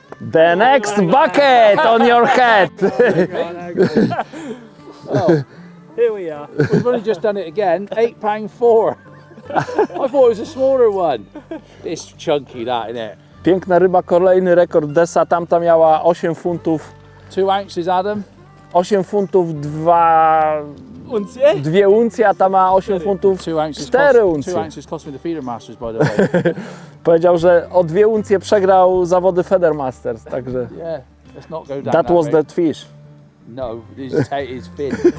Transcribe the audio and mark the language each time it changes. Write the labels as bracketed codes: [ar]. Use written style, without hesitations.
[en] The next bucket on your head. Here we are. We've only just done it again. £8.4. I thought it was a smaller one. It's chunky, that, isn't it? [pl] Piękna ryba, kolejny rekord Desa. Tamta miała 8 funtów. [en] 2 ounces, Adam. [pl] 8 funtów 2 uncje, a ta ma 8 funtów 4 uncje. [en] 2 ounces cost me the Feeder Masters, by the way. [pl] Powiedział, że o 2 uncje przegrał zawody Feeder Masters, także [en] Yeah, let's not go down that was road. that fish. No, it's fin.